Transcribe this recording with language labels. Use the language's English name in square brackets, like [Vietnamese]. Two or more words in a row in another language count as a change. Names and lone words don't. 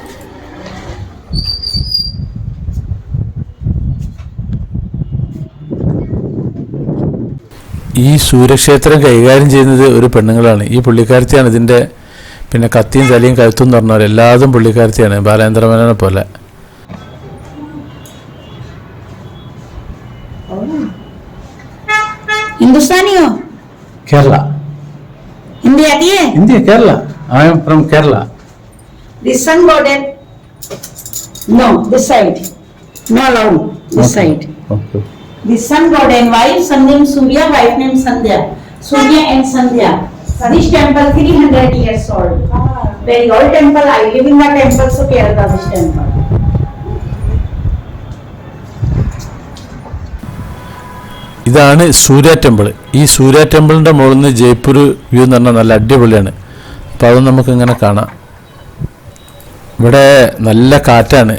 [Malayalam] ഈ സൂര്യക്ഷേത്രം കൈകാര്യം ചെയ്യുന്നത് ഒരു പെണ്ണുങ്ങളാണ്. ഈ പുള്ളിക്കാരത്തിയാണ് ഇതിൻ്റെ പിന്നെ കത്തിയും തലയും കഴുത്തും എന്ന് പറഞ്ഞ പോലെ എല്ലാതും പുള്ളിക്കാരത്തിയാണ്, ബാലേന്ദ്രമേനോനെ പോലെ. [Hindi] हिंदुस्तानी हो? [Malayalam] കേരള. [Hindi] हिंदी आती है? [Malayalam] ഇന്ത്യ, കേരള. [English] I am from Kerala. This sun goddess? No, this side. No allowed. This side. Okay. The sun god and wife, son name Surya, wife name Sandhya. Surya and Sandhya. This temple 300 years old. Very old temple. I live in the temple, so Kerala this temple. [Malayalam] ഇതാണ് സൂര്യ ടെമ്പിൾ. ഈ സൂര്യ ടെമ്പിളിൻ്റെ മുകളിൽ നിന്ന് ജയ്പൂർ വ്യൂ എന്ന് പറഞ്ഞാൽ നല്ല അടിപൊളിയാണ്. അപ്പോൾ അത് നമുക്കിങ്ങനെ കാണാം. ഇവിടെ നല്ല കാറ്റാണ്.